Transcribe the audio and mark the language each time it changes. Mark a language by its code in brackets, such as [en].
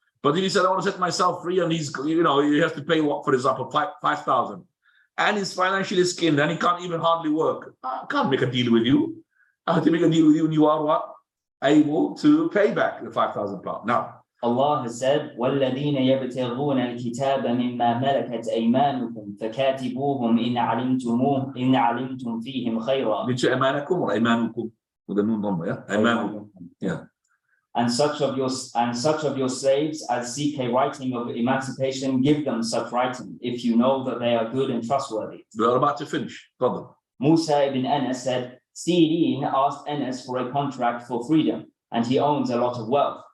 [en] But if he said, I want to set myself free, and he's, he has to pay what, for example, 5,000. And he's financially skinned and he can't even hardly work. I can't make a deal with you. I have to make a deal with you and you are what? Able to pay back the 5,000 pounds. Now, [ar] Allah has said, وَالَّذِينَ يَبْتَغُونَ الْكِتَابَ مِمَّا مَلَكَتْ أَيْمَانُكُمْ فَكَاتِبُوهُمْ إِنْ عَلِمْتُمْ فِيهِمْ خَيْرًا. [en] did you أيمانكم or أيمانكم? With a noon number, yeah? أيمانكم. Yeah. And such of your slaves as seek a writing of emancipation, give them such writing, if you know that they are good and trustworthy. We are about to finish. Brother. Musa ibn Anas said, Sirin asked Anas for a contract for freedom, and he owns a lot of wealth.